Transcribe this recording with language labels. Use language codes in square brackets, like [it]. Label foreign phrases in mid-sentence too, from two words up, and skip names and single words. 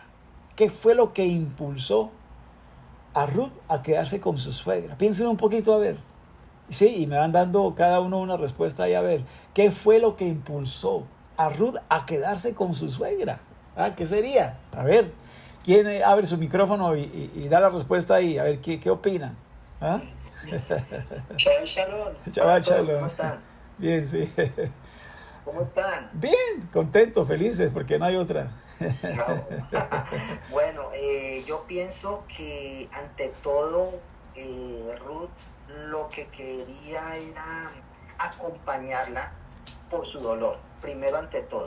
[es] ¿Qué fue lo que impulsó a Ruth a quedarse con su suegra? Piensen un poquito a ver. Sí, y me van dando cada uno una respuesta ahí a ver. ¿Qué fue lo que impulsó a Ruth a quedarse con su suegra? ¿Qué sería? A ver, ¿quién abre su micrófono y da la respuesta ahí? A ver, ¿qué opinan? ¿Ah? [he] שבת שלום. שבת שלום. [es] ¿Cómo están? Bien, sí. ¿Cómo están? Bien, contentos, felices, porque no hay otra. No. Bueno, yo pienso que ante todo Ruth lo que quería era acompañarla por su dolor, primero ante todo.